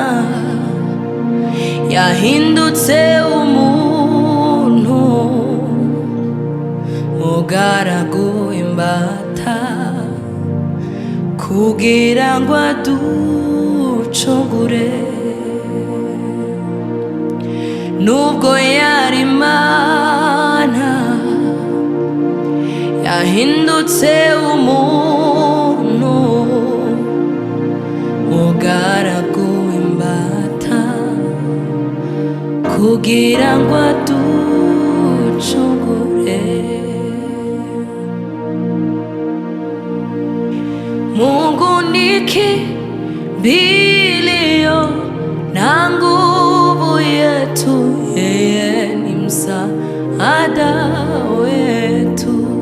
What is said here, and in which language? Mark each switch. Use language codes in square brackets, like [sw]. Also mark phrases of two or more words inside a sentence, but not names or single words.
[rw] yahindutse umuntu mugaragu imbata kugira ngo aducungure nubwo yari Imana yahindutse umuntu mugaragu imbata kugira ngo aducungure [sw] Mungu nikimbilio na nguvu yetu, yeye ni msaada wetu